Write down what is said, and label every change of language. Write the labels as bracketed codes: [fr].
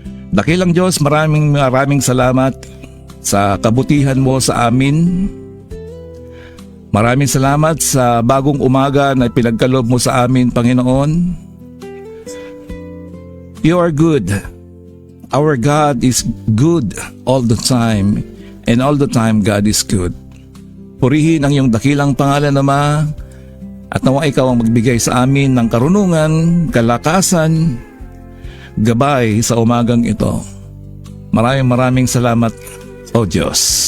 [tl] Dakilang Diyos, maraming salamat sa kabutihan mo sa amin. Maraming salamat sa bagong umaga na pinagkaloob mo sa amin, Panginoon. [en] You are good. Our God is good all the time, and all the time God is good. [tl] Purihin ang iyong dakilang pangalan, Ama, at nawa ikaw ang magbigay sa amin ng karunungan, kalakasan, gabay sa umagang ito. Maraming salamat, O Diyos.